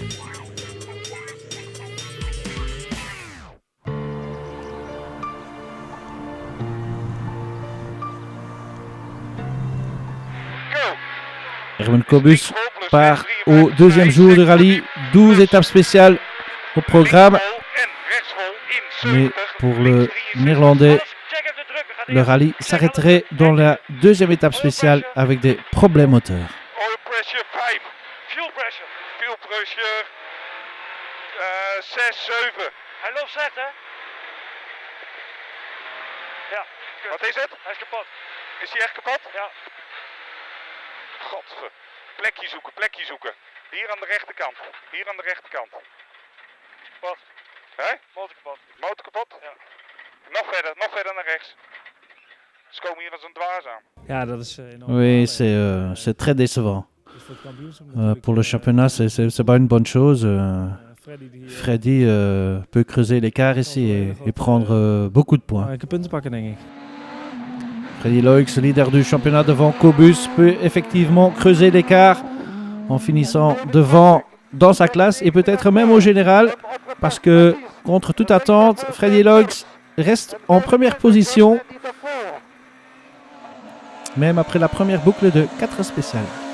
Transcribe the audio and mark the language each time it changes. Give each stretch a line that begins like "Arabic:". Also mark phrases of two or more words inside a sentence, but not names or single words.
French: Herman Kobus part au deuxième jour de rallye, 12 étapes spéciales au programme. Mais pour le Néerlandais, le rallye s'arrêterait dans la deuxième étape spéciale avec des problèmes moteurs.
English: Oil pressure 5, fuel pressure 6, 7.
Dutch: Hij loopt slecht, hè? Ja. Wat is het? Hij is kapot. Is hij echt kapot? Ja. Godver. Plekje zoeken. Hier aan de rechterkant. Kapot. Hé? Motor kapot. Motor kapot? Ja. Nog verder naar rechts. Ze komen hier als een dwaas aan. Ja, dat is enorm.
French: Oui, c'est très décevant. Pour le championnat, c'est pas une bonne chose. Freddy peut creuser l'écart ici et prendre beaucoup de points.
Dutch: Punten pakken, denk ik.
French: Freddy Loix, leader du championnat devant Kobus, peut effectivement creuser l'écart en finissant devant dans sa classe et peut-être même au général, parce que contre toute attente, Freddy Loix reste en première position, même après la première boucle de 4 spéciales.